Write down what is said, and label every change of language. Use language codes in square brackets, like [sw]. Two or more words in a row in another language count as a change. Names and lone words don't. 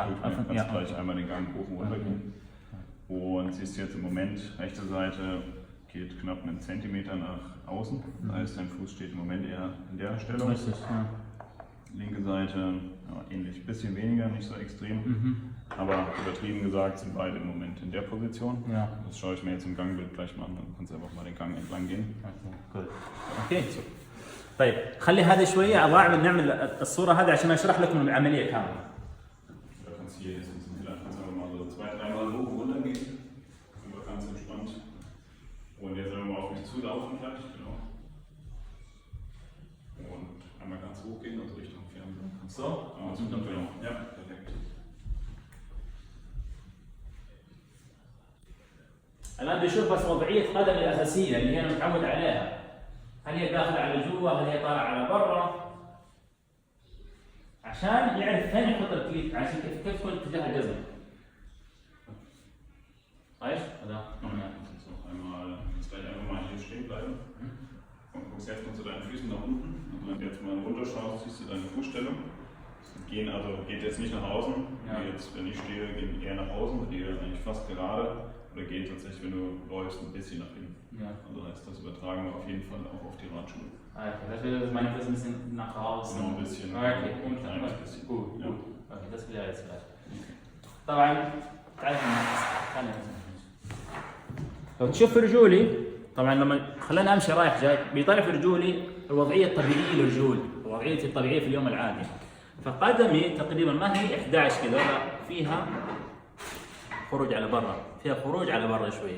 [de] Kannst gleich einmal den Gang hoch und runter gehen. Und siehst du jetzt im Moment, rechte Seite geht knapp einen Zentimeter nach außen. Das heißt, dein Fuß steht im Moment eher in der Stellung. Richtig, ja. Linke Seite ähnlich, ein bisschen weniger, nicht so extrem. Aber übertrieben gesagt sind beide im Moment in der Position. Ja. Das schaue ich mir jetzt im Gangbild gleich mal an. Dann kannst du einfach mal den Gang entlang gehen. [ar] اوكي. طيب خلي هذا شويه ابغى نعمل الصوره هذه عشان اشرح لكم العمليه كامله. [de] Da kannst du hier jetzt ein bisschen heller, kannst einfach mal so 2-3 Mal hoch und runter gehen. Einfach ganz entspannt. Und jetzt einfach mal auf mich zulaufen gleich, genau. Und einmal ganz hoch gehen, also Richtung Fernseher. So? Genau. Ja, perfekt. [ar] الان بيشوف بس وضعيه قدم الاساسيه اللي انا متعود عليها. هل هي داخله على جوا؟ هل هي طالعه على برا؟ عشان يعرف فين يحط الكليت، عشان كيف تكون اتجاه الجزم. ايش؟ هذا [de] Einmal, jetzt gleich einfach mal hier stehen bleiben. Und guckst jetzt mal zu deinen Füßen nach unten. Und wenn du jetzt mal runterschaust, siehst du deine Fußstellung. Geht jetzt nicht nach außen. Ja. Jetzt, wenn ich stehe, geht eher nach außen, geht eigentlich fast gerade. Oder geht tatsächlich, wenn du läufst, ein bisschen nach innen. Ja. Also heißt das übertragen wir auf jeden Fall auch auf die Radschuhe. Okay, das meine ich ein bisschen nach außen. Genau, ein bisschen. Okay, ein kleines bisschen. Gut. Ja. Okay, das will er jetzt gleich. [ar] طبعا تعرف لو تشوف رجولي طبعا لما خلينا امشي رايح جاي بيطلع في رجولي الوضعيه الطبيعيه لرجولي، الوضعيه الطبيعيه في اليوم العادي. فقدمي تقريبا ما هي 11 كذا، لا فيها خروج على برا، فيها خروج على برا شويه.